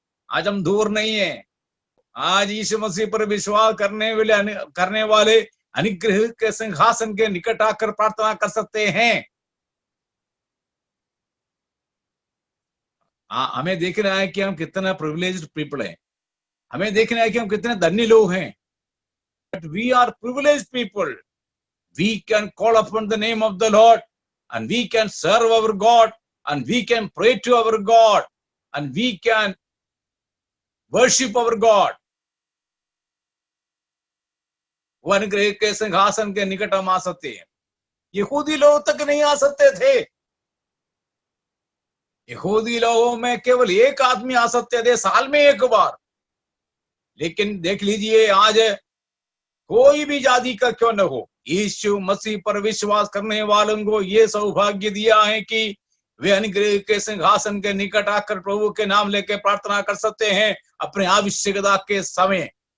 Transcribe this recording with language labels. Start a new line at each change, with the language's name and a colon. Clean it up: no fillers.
Hindi: आज हम दूर नहीं है। आज यीशु मसीह पर विश्वास करने वाले अनुग्रह के सिंहासन के निकट आकर प्रार्थना कर सकते हैं। हमें देखना है कि हम कितना
English: privileged people
Hindi: हैं। हमें देखना है कि हम कितने धन्य लोग हैं।
English: But we are privileged people. We can call upon the name of the Lord and we can serve our God and we can pray to our God and we can worship our God.
Hindi: वो अनुग्रह के सिंहासन के निकट हम आ सकते हैं। यहूदी लोग तक नहीं आ सकते थे। यहूदी लोगों में केवल एक आदमी आ सकते थे साल में एक बार। लेकिन देख लीजिए, आज कोई भी जाति का क्यों न हो, यीशु मसीह पर विश्वास करने वालों को ये सौभाग्य दिया है कि वे अनुग्रह के सिंहासन के निकट आकर प्रभु के नाम लेकर प्रार्थना कर सकते हैं अपने आवश्यकता के समय।